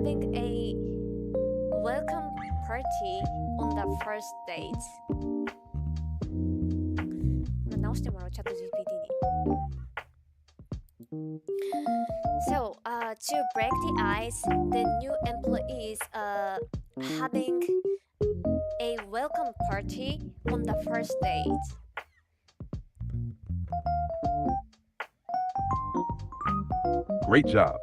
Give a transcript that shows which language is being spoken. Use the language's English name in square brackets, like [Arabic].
[English] Having a welcome party on the first date. [Japanese] 直してもらう、チャット GPT に。 [English] So, to break the ice, the new employees are having a welcome party on the first date. Great job.